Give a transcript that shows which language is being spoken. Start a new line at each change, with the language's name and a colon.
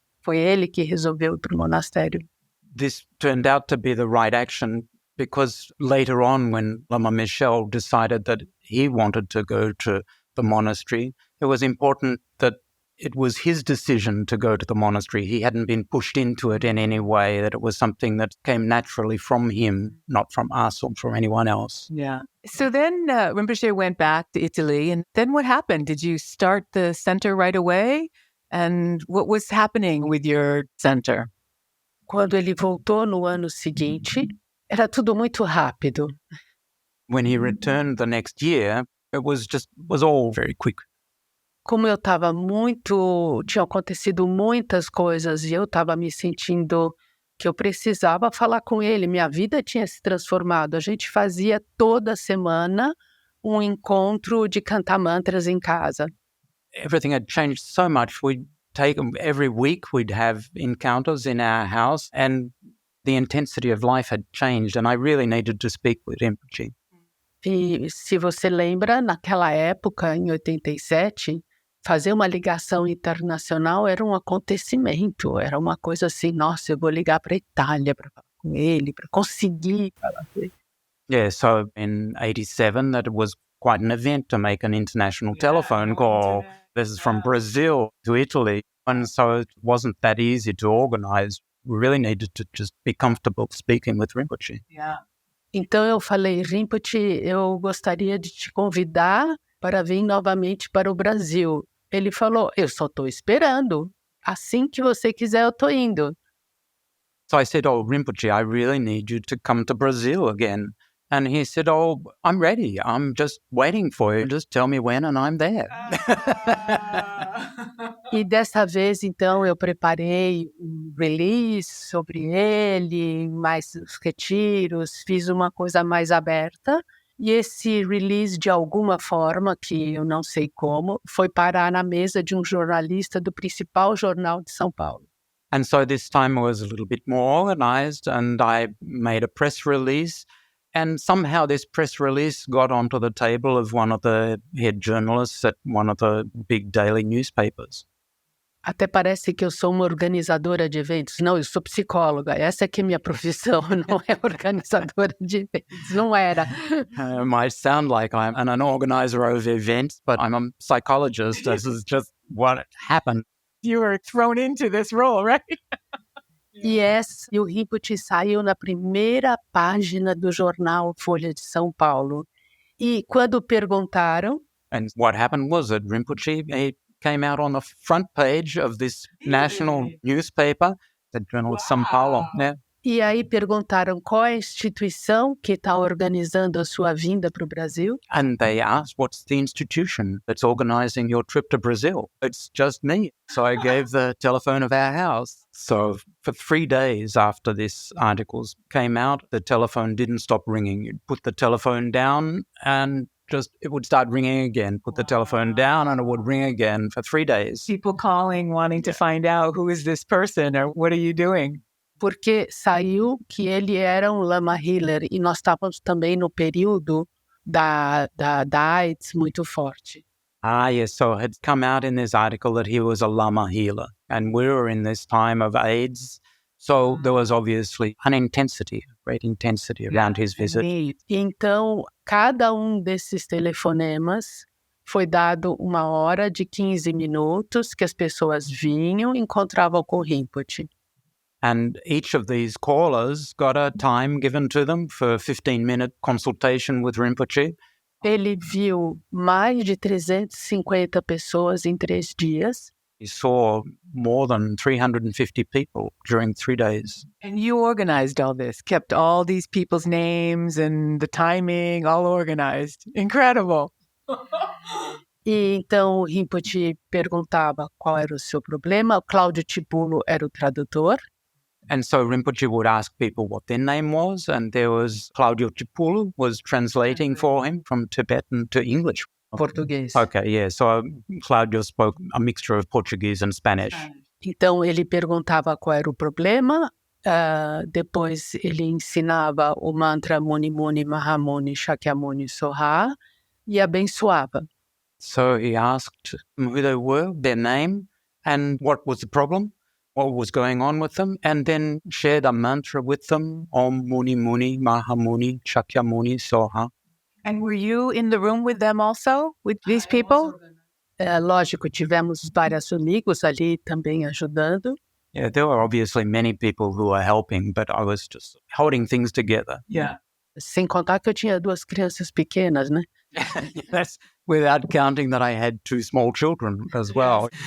Portuguese: Foi ele que resolveu ir para o monastério.
English: This turned out to be the right action because later on, when Lama Michel decided that he wanted to go to the monastery, it was important that it was his decision to go to the monastery. He hadn't been pushed into it in any way, that it was something that came naturally from him, not from us or from anyone else. Yeah. So then Rinpoche went back to Italy, and then what happened? Did you start the center right away? And what was happening with your center?
Portuguese: Quando ele voltou no ano seguinte, era tudo muito rápido.
English: When he returned the next year, it was all very quick.
Portuguese: Como eu estava tinham acontecido muitas coisas e eu estava me sentindo que eu precisava falar com ele. Minha vida tinha se transformado. A gente fazia toda semana um encontro de cantar mantras em casa.
English: Everything had changed so much. We'd take every week, we'd have encounters in our house, and the intensity of life had changed, and I really needed to speak with Rinpoche.
Portuguese: E se você lembra, naquela época, em 87, fazer uma ligação internacional era um acontecimento, era uma coisa assim, nossa, eu vou ligar para a Itália para falar com ele, para conseguir falar com ele.
English: Yeah, so in 87, that was quite an event to make an international telephone call. This is from Brazil to Italy, and so it wasn't that easy to organize. We really needed to just be comfortable speaking with Rinpoche.
Portuguese: Então eu falei, Rinpoche, eu gostaria de te convidar para vir novamente para o Brasil. Ele falou, eu só estou esperando. Assim que você quiser, eu estou indo.
English: So I said, oh, Rinpoche, I really need you to come to Brazil again. And he said, oh, I'm ready. I'm just waiting for you. Just tell me when and I'm there.
Portuguese: E dessa vez, então, eu preparei um release sobre ele, mais retiros, fiz uma coisa mais aberta. E esse release, de alguma forma, que eu não sei como, foi parar na mesa de um jornalista do principal jornal de São Paulo.
English: And so this time I was a little bit more organized, and I made a press release. And somehow this press release got onto the table of one of the head journalists at one of the big daily newspapers.
Portuguese: Até parece que eu sou uma organizadora de eventos. Não, eu sou psicóloga. Essa é que é minha profissão, não é organizadora de eventos. Não era.
English: It might sound like I'm an organizer of events, but I'm a psychologist. This is just what happened. You were thrown into this role, right? Yes,
Portuguese: e o Rinpoche saiu na primeira página do jornal Folha de São Paulo. E quando perguntaram...
English: And what happened was that Rinpoche, he came out on the front page of this national newspaper, the Journal of São Paulo. Yeah.
Portuguese: E aí perguntaram qual é a instituição que está organizando a sua vinda para o Brasil.
English: And they asked, what's the institution that's organizing your trip to Brazil? It's just me. So I gave the telephone of our house. So for 3 days after this articles came out, the telephone didn't stop ringing. You'd put the telephone down and it would start ringing again. Put the telephone down and it would ring again for 3 days. People calling, wanting to find out who is this person or what are you doing?
Portuguese: Porque saiu que ele era um Lama Healer e nós estávamos também no período da AIDS muito forte.
English: Ah, yes. So it had come out in this article that he was a Lama healer. And we were in this time of AIDS. So there was obviously great intensity around his visit.
Portuguese: Então, cada desses telefonemas foi dado uma hora de 15 minutos que as pessoas vinham e encontravam com o Rinpoche.
English: And each of these callers got a time given to them for a 15-minute consultation with Rinpoche.
Portuguese: Ele viu mais de 350 pessoas em 3 dias.
English: He saw more than 350 people during 3 days. And you organized all this, kept all these people's names and the timing all organized. Incredible.
Portuguese: E então o Rinpoche perguntava qual era o seu problema. O Cláudio Tibulo era o tradutor.
English: And so Rinpoche would ask people what their name was, and there was Claudio Tipulo was translating for him from Tibetan to English.
Portuguese: Português.
English: Okay, yeah. So Claudio spoke a mixture of Portuguese and Spanish.
Portuguese: Então ele perguntava qual era o problema, depois ele ensinava o mantra Muni Muni Mahamuni Shakyamuni Soha e abençoava.
English: So he asked them who they were, their name, and what was the problem. What was going on with them, and then shared a mantra with them, Om Muni Muni Mahamuni Shakyamuni Soha. And were you in the room with them also, with these people?
Portuguese: Lógico, tivemos vários amigos ali também ajudando.
English: Yeah, there were obviously many people who were helping, but I was just holding things together. Yeah.
Portuguese: Sem contar que eu tinha 2 crianças pequenas, né?
English: That's without counting that I had 2 small children as well.